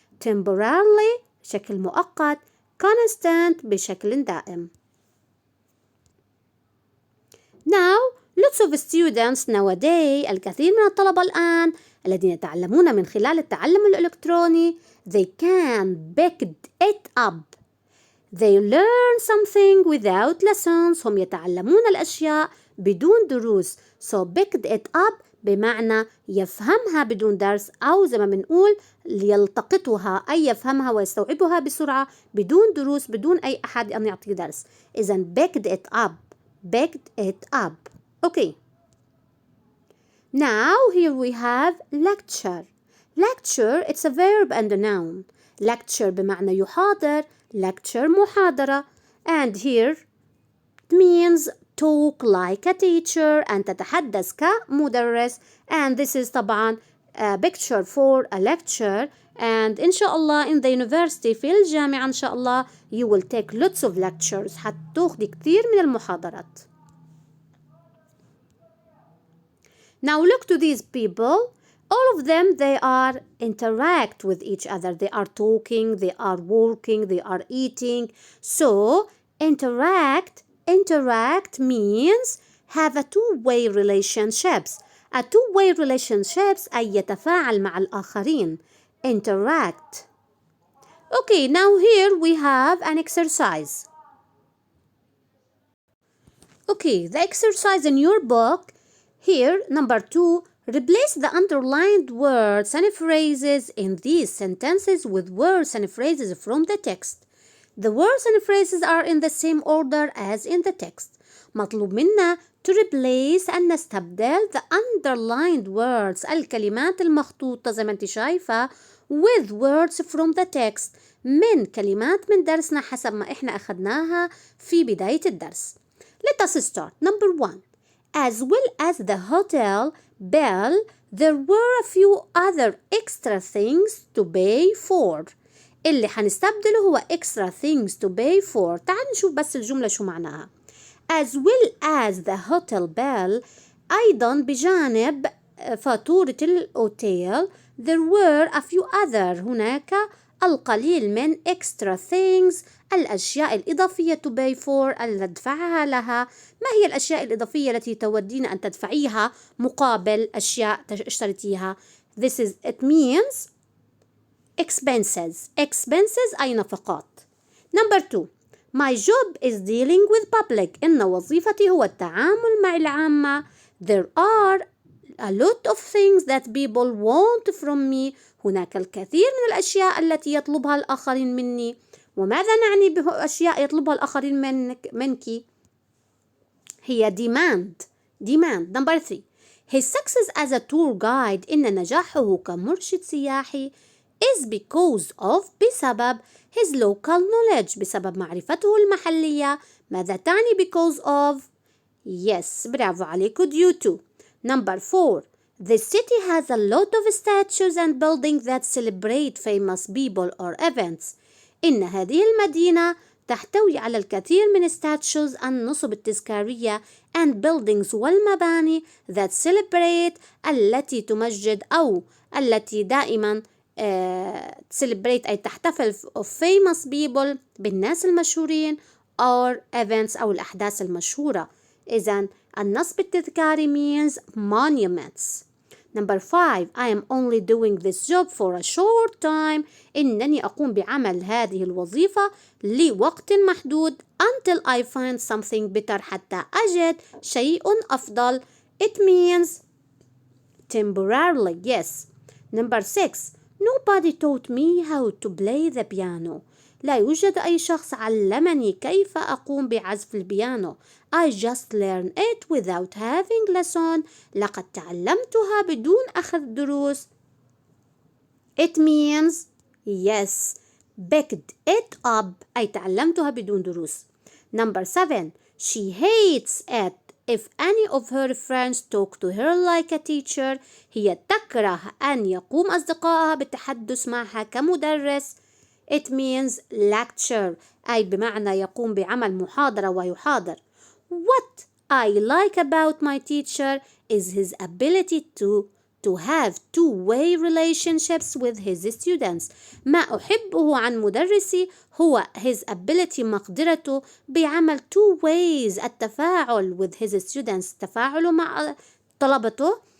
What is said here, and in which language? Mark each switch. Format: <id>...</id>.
<ar>temporarily بشكل مؤقت. constant بشكل دائم.</ar> <en>Now lots of students nowadays</en> <ar>الكثير من الطلبة الآن الذين يتعلمون من خلال التعلم الإلكتروني</ar> <en>they can pick it up. They learn something without lessons.</en> <ar>هم يتعلمون الأشياء بدون دروس.</ar> <en>So picked it up</en> <ar>بمعنى يفهمها بدون درس، أو زي ما بنقول يلتقطها أي يفهمها ويستوعبها بسرعة بدون دروس، بدون أي أحد أن يعطيه درس.</ar> <en>إذن picked it up. picked it up. Okay. Now here we have lecture. Lecture, it's a verb and a noun.</en> <ar>Lecture بمعنى يحاضر، lecture محاضرة.</ar> <en>And here it means talk like a teacher،</en> <ar>أن تتحدث كمدرس.</ar> <en>And this is طبعا a picture for a lecture. And إن شاء الله in the university</en> <ar>في الجامعة إن شاء الله</ar> <en>you will take lots of lectures،</en> <ar>حتاخدي كثير من المحاضرات.</ar> <en>Now look to these people. All of them, they are interact with each other. They are talking, they are working, they are eating. So interact means have a two-way relationships. A two-way relationships</en> <ar>أي يتفاعل مع الآخرين.</ar> <en>Interact. Okay, now here we have an exercise. Okay, the exercise in your book. Here, number 2, replace the underlined words and phrases in these sentences with words and phrases from the text. The words and phrases are in the same order as in the text.</en> <ar>مطلوب منا</ar> <en>to replace</en> <ar>أن نستبدل</ar> <en>the underlined words</en> <ar>الكلمات المخطوطة زي ما انت شايفة</ar> <en>with words from the text</en> <ar>من كلمات من درسنا حسب ما احنا أخذناها في بداية الدرس.</ar> <en>Let us start. Number 1. As well as the hotel bill, there were a few other extra things to pay for.</en> <ar>اللي حنستبدله هو</ar> <en>extra things to pay for.</en> <ar>تعال نشوف بس الجملة شو معناها.</ar> <en>As well as the hotel bill،</en> <ar>أيضا بجانب فاتورة الأوتيل</ar> <en>there were a few other،</en> <ar>هناك القليل من</ar> <en>extra things،</en> <ar>الأشياء الإضافية</ar> <en>to pay for،</en> <ar>اللي تدفعها لها. ما هي الأشياء الإضافية التي تودين أن تدفعيها مقابل أشياء اشتريتيها؟</ar> <en>It means expenses.</en> <ar>expenses أي نفقات.</ar> <en>Number 2. My job is dealing with public.</en> <ar>إن وظيفتي هو التعامل مع العامة.</ar> <en>There are a lot of things that people want from me.</en> <ar>هناك الكثير من الأشياء التي يطلبها الآخرين مني. وماذا نعني بأشياء يطلبها الآخرين منك؟ هي demand.</ar> <en>Number 3. His success as a tour guide،</en> <ar>إن نجاحه كمرشد سياحي</ar> <en>is because of بسبب his local knowledge،</en> <ar>بسبب معرفته المحلية. ماذا تعني</ar> <en>because of؟ yes،</en> <ar>برافو عليكم</ar> <en>due to. Number 4. The city has a lot of statues and buildings that celebrate famous people or events.</en> <ar>إن هذه المدينة تحتوي على الكثير من statues النصب التذكارية</ar> <en>and buildings</en> <ar>والمباني</ar> <en>that celebrate</en> <ar>التي تمجد أو التي دائما celebrate أي تحتفل</ar> <en>of famous people</en> <ar>بالناس المشهورين</ar> <en>or events</en> <ar>أو الأحداث المشهورة. إذن النصب التذكاري</ar> <en>means monuments. Number 5. I am only doing this job for a short time.</en> <ar>إنني أقوم بعمل هذه الوظيفة لوقت محدود</ar> <en>until I find something better،</en> <ar>حتى أجد شيء أفضل.</ar> <en>It means temporarily. Yes. Number 6. Nobody taught me how to play the piano.</en> <ar>لا يوجد أي شخص علمني كيف أقوم بعزف البيانو.</ar> <en>I just learned it without having lesson.</en> <ar>لقد تعلمتها بدون أخذ دروس.</ar> <en>It means yes. Picked it up</en> <ar>أي تعلمتها بدون دروس.</ar> <en>Number 7. She hates it if any of her friends talk to her like a teacher.</en> <ar>هي تكره أن يقوم أصدقائها بالتحدث معها كمدرس.</ar> <en>It means lecture</en> <ar>أي بمعنى يقوم بعمل محاضرة ويحاضر.</ar> <en>What I like about my teacher is his ability to have two-way relationships with his students.</en> <ar>ما أحبه عن مدرسي هو</ar> <en>his ability</en> <ar>مقدرته بعمل two ways التفاعل</ar> <en>with his students،</en> <ar>تفاعله مع طلبته.</ar>